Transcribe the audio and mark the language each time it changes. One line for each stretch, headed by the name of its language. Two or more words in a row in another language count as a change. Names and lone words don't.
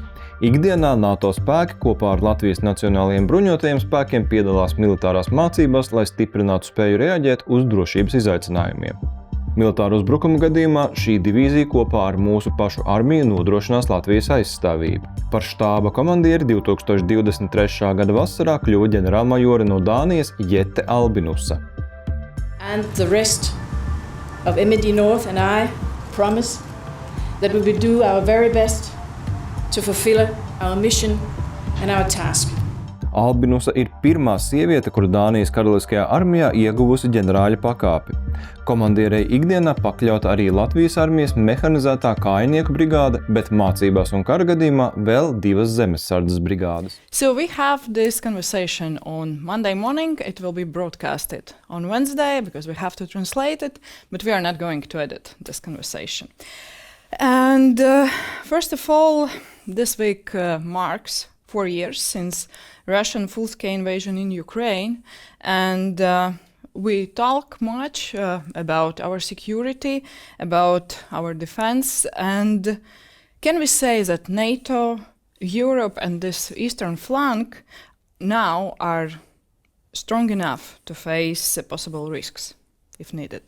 Latvian: Ikdienā NATO spēki kopā ar Latvijas nacionālajiem bruņotajiem spēkiem piedalās militārās mācībās, lai stiprinātu spēju reaģēt uz drošības izaicinājumiem. Militāru uzbrukumu gadījumā šī divīzija kopā ar mūsu pašu armiju nodrošinās Latvijas aizstāvību. Par štāba komandieri 2023. gada vasarā kļuva ģenerālmajore no Dānijas Jeti Albinusa.
English: And the rest of MD North and I promise that we will do our very best to fulfill our mission and our task.
Latvian: Albinusa ir pirmā sieviete, kura Dānijas karaliskajā armijā ieguvusi ģenerāļa pakāpi. Komandierei ikdienā pakļauta arī Latvijas armijas mehanizētā kājnieku brigāde, bet mācībās un kara gadījumā vēl 2 zemesardzes brigādes.
English: So we have this conversation on Monday morning. It will be broadcasted on Wednesday because we have to translate it, but we are not going to edit this conversation. And first of all, this week marks 4 years since Russian full-scale invasion in Ukraine, and we talk much about our security, about our defense, and can we say that NATO, Europe and this eastern flank now are strong enough to face possible risks if needed?